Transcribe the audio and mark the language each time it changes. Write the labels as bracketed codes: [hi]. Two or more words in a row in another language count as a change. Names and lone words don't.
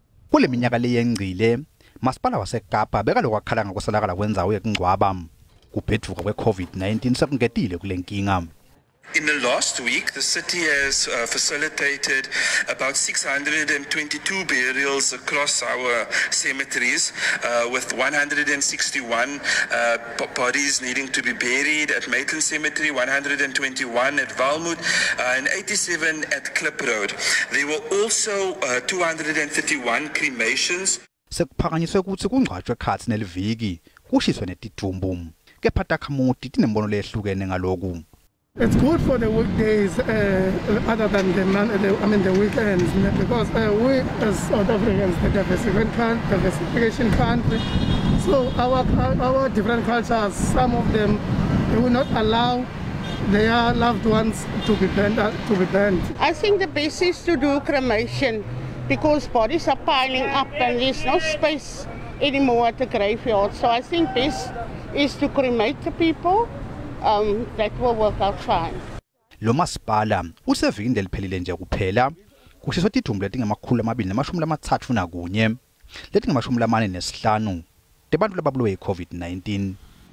[ss] Kule minyaka leyengcile masipala waseKapa beka lokwakhala ngokusalakala kwendzawo ekungcwaba kubhedvuka kwe-COVID-19 sekungetile kule nkinga. [en] In the last week, the city has facilitated about 622 burials across our cemeteries, with 161 bodies needing to be buried at Maitland Cemetery, 121 at Valmoed, and 87 at Klip Road. There were also 231 cremations. [ss] Sekuphakanyiswe kutsi kungcwatshwe khatsi neliviki kushiswe netidumbu kepha takhamuti tinembono lehlukene ngaloku. [en] It's good for the weekdays other than the weekends, because we as South Africans, the diversification country, so our different cultures, some of them, they will not allow their loved ones to be burned. I think the best is to do cremation, because bodies are piling up and there's no space anymore at the graveyard. So I think best is to cremate the people. That will work out fine. [ss] Lo masipala usevikini deliphelile nje kuphela kushiswa tidumbu lengemakhulu 231 letingemashumi lamane nesihlanu tebantu lababulawe yi-COVID-19.